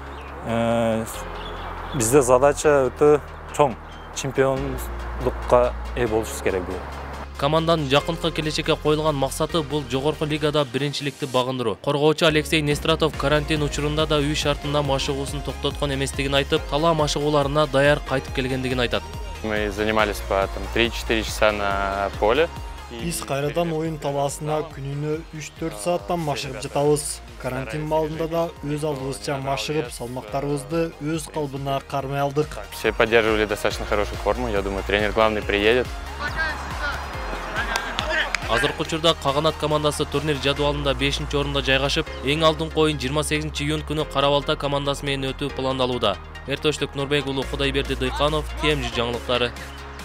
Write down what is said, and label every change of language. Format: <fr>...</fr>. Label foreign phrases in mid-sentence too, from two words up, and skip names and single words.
<ky>Бизде задача өтө чоң, чемпиондукка ээ болушубуз керек бул. Команданын жакынкы келечекке коюлган максаты бул жогорку лигада биринчиликти багындыруу. Коргоочу Алексей Нестратов карантин учурунда да үй шартында машыгуусун токтоткон эместигин айтып, талаа машыгууларына даяр кайтып келгендигин айтат.</ky> <ru>Мы занимались по 3-4 часа на поле.</ru> <ky>Биз кайрадан оюн талаасына күнүнө 3-4 сааттан машыгып жатабыз. Карантин маалында да өз алдыбызча машыгып, салмактарыбызды өз калыбына кармай алдык.</ky> <ru>Все поддерживали достаточно хорошую форму. Я думаю, тренер главный приедет.</ru> <ky>Азыркы учурда Каганат командасы турнир жадвалында 5-орунда жайгашып, эң алдыңкы оюн 28-июнь күнү Кара-Балта командасы менен өтүү пландалууда. Эртөштүк Нурбек уулу Кудайберди Дыйканов, TMG жаңылыктары.</ky>